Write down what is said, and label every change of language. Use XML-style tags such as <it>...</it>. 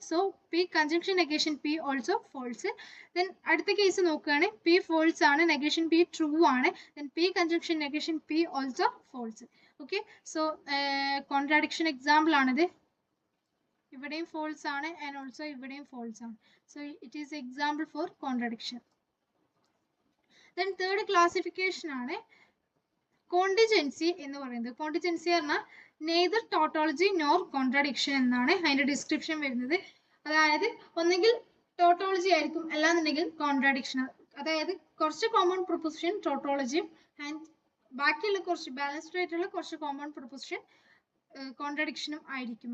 <ml>So P conjunction negation P also false. Then അടുത്ത case നോക്കുകയാണ്, P false ആണ്, negation P true ആണ്. Then P conjunction negation P also false. Okay, so contradiction example ആണിത്. ഇവിടെയും false ആണ് and also ഇവിടെയും false ആണ്.</ml> <en>So it is example for contradiction.</en> <ml>Then third classification ആണ് contingency എന്ന് പറയുന്നത്. Contingency പറഞ്ഞാൽ</ml> <en>neither tautology nor contradiction</en> <ml>എന്നാണ് അതിന്റെ ഡിസ്ക്രിപ്ഷൻ വരുന്നത്. അതായത് ഒന്നെങ്കിൽ tautology ആയിരിക്കും അല്ലാന്നുണ്ടെങ്കിൽ contradiction. അതായത് കുറച്ച് കോമൺ പ്രൊപ്പോസിഷൻ tautology ആൻഡ് ബാക്കിയുള്ള കുറച്ച് ബാലൻസ്ഡ് ആയിട്ടുള്ള കുറച്ച് കോമൺ പ്രൊപ്പോസിഷൻ കോൺട്രഡിക്ഷനും ആയിരിക്കും.</ml>